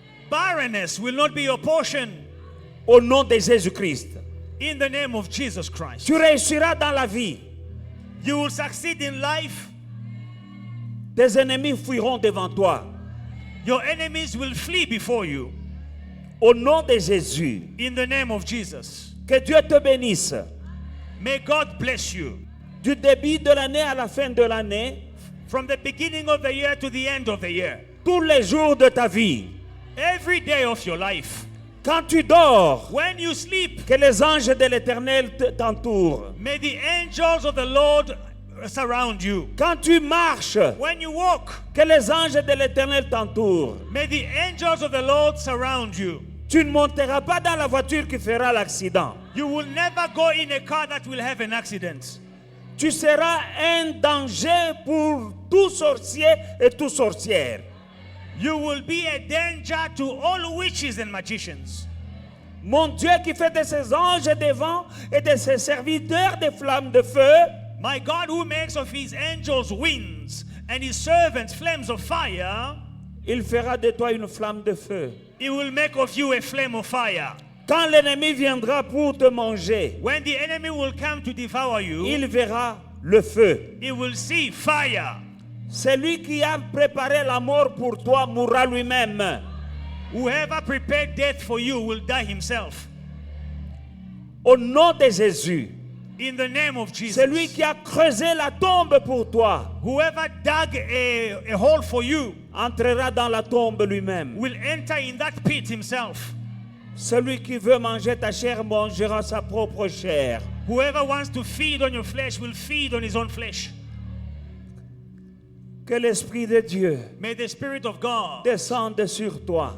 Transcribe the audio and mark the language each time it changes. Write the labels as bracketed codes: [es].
[en] Barrenness will not be your portion. [fr] Au nom de Jésus-Christ. [en] In the name of Jesus Christ. [fr] Tu réussiras dans la vie. [en] You will succeed in life. [fr] Tes ennemis fuiront devant toi. [en] Your enemies will flee before you. [fr] Au nom de Jésus. [en] In the name of Jesus. [fr] Que Dieu te bénisse. [en] May God bless you. [fr] Du début de l'année à la fin de l'année. [en] From the beginning of the year to the end of the year. [fr] Tous les jours de ta vie. [en] Every day of your life. [fr] Quand tu dors. [en] When you sleep. [fr] Que les anges de l'Éternel t'entourent. [en] May the angels of the Lord surround you. [fr] Quand tu marches. [en] When you walk. [fr] Que les anges de l'Éternel t'entourent. [en] May the angels of the Lord surround you. [fr] Tu ne monteras pas dans la voiture qui fera l'accident. [en] You will never go in a car that will have an accident. [fr] Tu seras un danger pour tout sorcier et toute sorcière. [en] You will be a danger to all witches and magicians. [fr] Mon Dieu qui fait de ses anges des vents et de ses serviteurs des flammes de feu. [en] My God who makes of his angels winds and his servants flames of fire. [fr] Il fera de toi une flamme de feu. [en] He will make of you a flame of fire. [fr] Quand l'ennemi viendra pour te manger, [en] When the enemy will come to devour you, [fr] il verra le feu. [en] he will see fire. [fr] Celui qui a préparé la mort pour toi mourra lui-même. [en] Whoever prepared death for you will die himself. [fr] Au nom de Jésus. [en] In the name of Jesus. [fr] Celui qui a creusé la tombe pour toi. [en] Whoever dug a hole for you [fr] entrera dans la tombe lui-même. [en] will enter in that pit himself. [fr] Celui qui veut manger ta chair mangera sa propre chair. [en] Whoever wants to feed on your flesh will feed on his own flesh. [fr] Que l'Esprit de Dieu [en] May the Spirit of God [fr] descende sur toi